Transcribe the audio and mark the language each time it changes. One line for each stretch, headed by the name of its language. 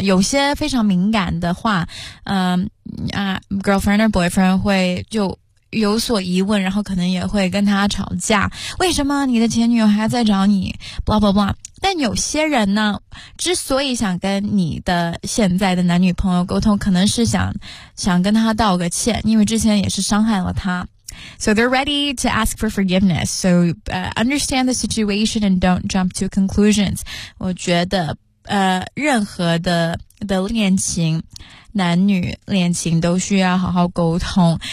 Chinese: 有些非常敏感的话，
English: girlfriend or boyfriend
Chinese: 会就有所疑问，然后可能也会跟他吵架，为什么你的前女友还在找你
English: blah blah blah。
Chinese: 但有些人呢，之所以想跟你的现在的男女朋友沟通，可能是想跟他道个歉，因为之前也是伤害了他。
English: So they're ready to ask for forgiveness. So, understand the situation and don't jump to conclusions.
Chinese: 我觉得，任何的恋情，男女恋情都需要好好沟通。